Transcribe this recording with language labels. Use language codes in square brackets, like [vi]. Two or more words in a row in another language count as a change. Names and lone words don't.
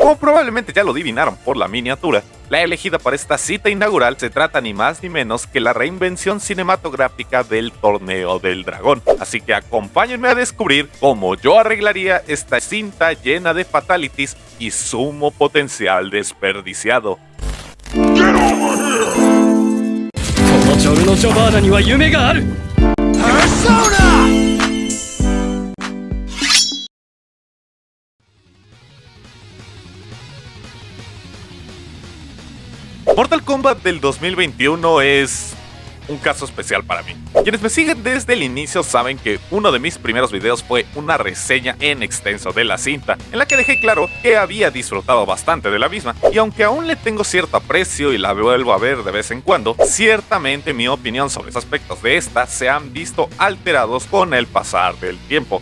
[es] Como probablemente ya lo adivinaron por la miniatura, la elegida para esta cita inaugural se trata ni más ni menos que la reinvención cinematográfica del Torneo del Dragón. Así que acompáñenme a descubrir cómo yo arreglaría esta cinta llena de fatalities y sumo potencial desperdiciado. [ja] このジョルノ・ジョバーナには夢がある。 [es] Mortal Kombat del 2021 es un caso especial para mí. Quienes me siguen desde el inicio saben que uno de mis primeros videos fue una reseña en extenso de la cinta, en la que dejé claro que había disfrutado bastante de la misma, y aunque aún le tengo cierto aprecio y la vuelvo a ver de vez en cuando, ciertamente mi opinión sobre los aspectos de esta se han visto alterados con el pasar del tiempo.